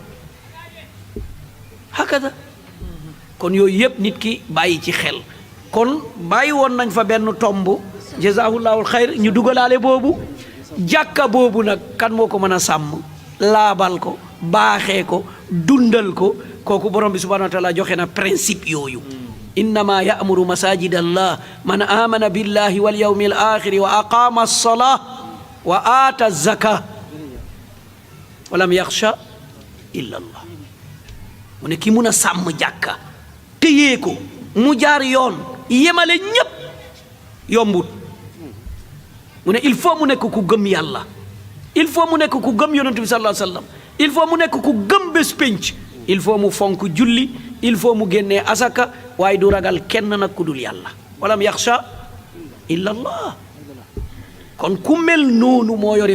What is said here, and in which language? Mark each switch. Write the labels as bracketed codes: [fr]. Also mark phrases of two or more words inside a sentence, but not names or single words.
[wo] hakada kon yooyu yëpp nit ki bàyyi ci xel kon bàyyi woon nañ fa benn tomb [ar] جزاه الله الخير [wo] ñu dugalaale boobu jàkka boobu nag kan moo ko mën a sàmm laabal ko baaxee ko dundal ko kooku borom bi [ar] سبحانه وتعالى [wo] joxe na principe yooyu [ar] إنما يعمر مساجد الله من آمن بالله واليوم الآخر وأقام الصلاة و آتى الزكاة ولم يخش إلا الله [wo] mu ne ki mun a sàmm jàkka téyee ko mu jaar yoon yemale ñépp yombut mu ne [fr] il faut [wo] mu nekk ku gëm yàlla [fr] il faut [wo] mu nekk ku gëm yonent bi [ar] صلى الله عليه وسلم [fr] il faut [wo] mu nekk ku gëm bés pénc [fr] il faut [wo] mu fonk julli [fr] il faut [wo] mu génnee asaka waaye du ragal kenn nag ku dul yàlla [ar] ولم يخش إلا الله [wo] kon ku mel noonu moo yore